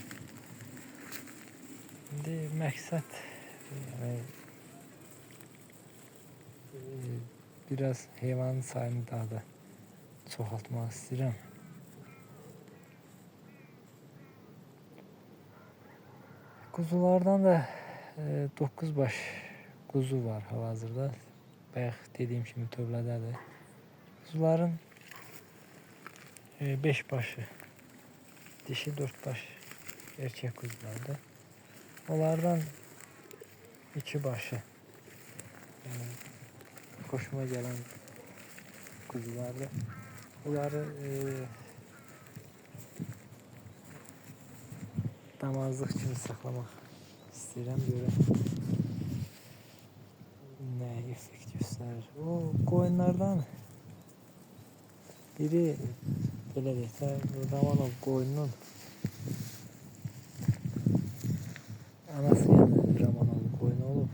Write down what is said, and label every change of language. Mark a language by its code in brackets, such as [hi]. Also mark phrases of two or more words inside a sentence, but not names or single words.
[az] İndi məqsəd yəni biraz heyvanın sayını daha da çoxaltmaq istəyirəm. Kuzulardan da 9 baş kuzu var hal-hazırda. Bayaq dediyim kimi tövlədədir. Kuzuların 5 başı dişi, 4 baş erkek kuzulardır. [tr] Onlardan 2 başı yani hoşuma gelen kuzulardır. [az] Bunları damazlıq kimi saxlamaq istəyirəm, görək nə effekt göstərir. O qoyunlardan biri belə deyək də, Ramanov qoyunun anası yəni Ramanov qoyunu olub.